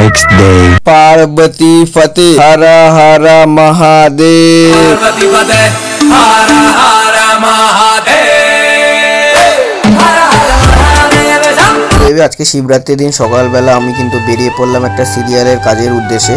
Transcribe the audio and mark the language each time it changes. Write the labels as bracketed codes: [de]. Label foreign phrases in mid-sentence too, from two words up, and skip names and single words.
[hi] day. पार्वती फतेह हर हर महादेव. पार्वती फतेह हर हर महादेव. हर हर महादेव शम्भो. [bn] আজকে শিবরাত্রির দিন সকালবেলা আমি কিন্তু বেরিয়ে পড়লাম একটা সিরিয়ালের কাজের উদ্দেশ্যে।